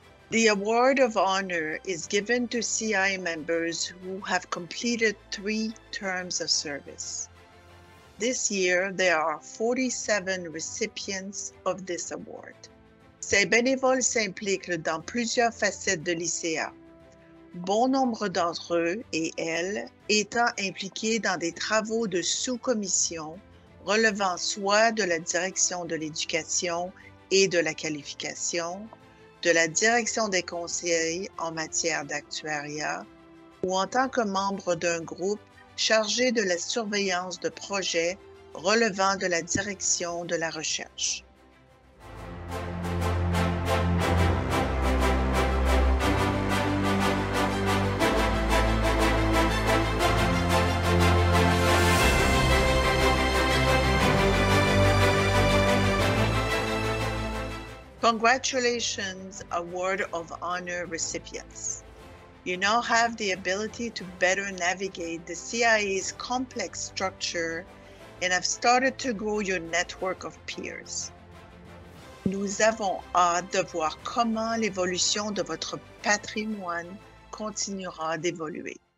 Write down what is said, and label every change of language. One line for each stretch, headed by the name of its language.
English: The Award of Honor is given to CI members who have completed 3 terms of service. This year, there are 47 recipients of this award.
French: Ces bénévoles s'impliquent dans plusieurs facettes de l'ICA. Bon nombre d'entre eux et elles étant impliqués dans des travaux de sous-commission relevant soit de la direction de l'éducation et de la qualification, de la direction des conseils en matière d'actuariat ou en tant que membre d'un groupe chargé de la surveillance de projets relevant de la direction de la recherche.
English: Congratulations, Award of Honor recipients. You now have the ability to better navigate the CIA's complex structure and have started to grow your network of peers.
French: Nous avons hâte de voir comment l'évolution de votre patrimoine continuera d'évoluer.